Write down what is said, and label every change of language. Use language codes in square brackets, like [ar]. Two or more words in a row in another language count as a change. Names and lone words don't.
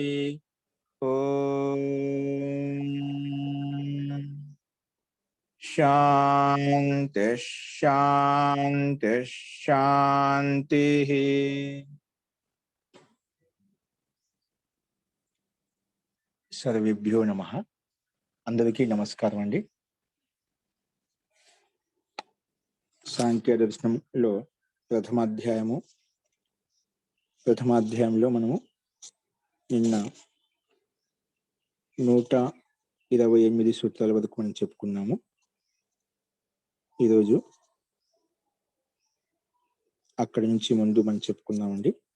[sa] ओम शांति शांति शांति। सर्वेभ्यो नमः। [te] అందరికీ నమస్కారం అండీ। సాంఖ్య దర్శనంలో ప్రథమాధ్యాయంలో మనము నిన్న 128 సూత్రాల వరకు మనం చెప్పుకున్నాము. ఈరోజు అక్కడి నుంచి ముందు మనం చెప్పుకున్నామండి.